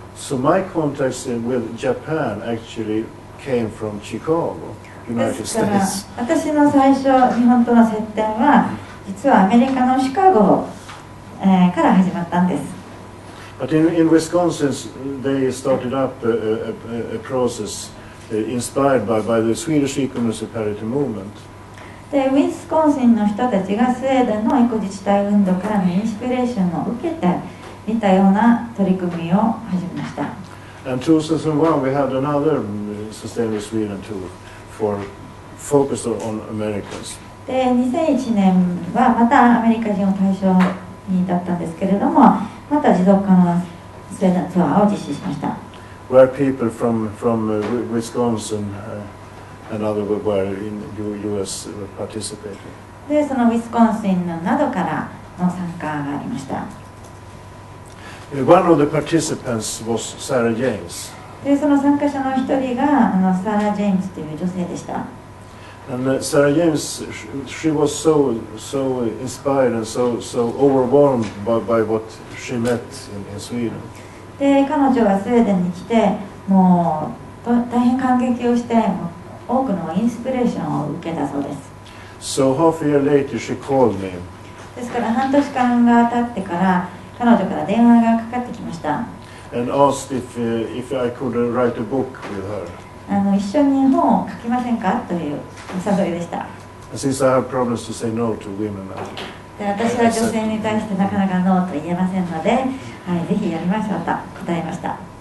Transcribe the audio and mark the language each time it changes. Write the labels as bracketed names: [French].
[English] So my contacts with Japan actually came from Chicago, United [Japanese] ですから [English] States. [Japanese] 私の最初日本との接点は実はアメリカのシカゴ、から始まったんです。 [English] But in Wisconsin, they started up a process inspired by the Swedish eco-municipality movement. [Japanese] でウィスコンシンの人たちがスウェーデンのエコ自治体運動からのインスピレーションを受けて似たような取り組みを始めました。 [English] And 2001, we had another Sustainable Sweden tour focused on Americans. [Japanese] で2001年はまたアメリカ人を対象にだったんですけれども、また持続可能なスウェーデンツアーを実施しました。 [English] Where people from Wisconsin and other were in U.S. participating. [Japanese] でそのウィスコンシンなどからの参加がありました。 [English] One of the participants was Sarah James. [Japanese] でその参加者の一人がサラ・ジェームズという女性でした。 [English] And Sarah James, she was so inspired and so overwhelmed by what she met in Sweden. [Japanese] で彼女はスウェーデンに来てもう大変感激をして多くのインスピレーションを受けたそうです。 [English] So half a year later, she called me. [Japanese] ですから半年間が経ってから彼女から電話がかかってきました。 [English] And asked if I could write a book with her. [Japanese] 一緒に本を書きませんかというお誘いでした。 [English] And since I have problems to say no to women, [Japanese] で私は女性に対してなかなかノーと言えませんので、はい、ぜひやりましょうと答えました。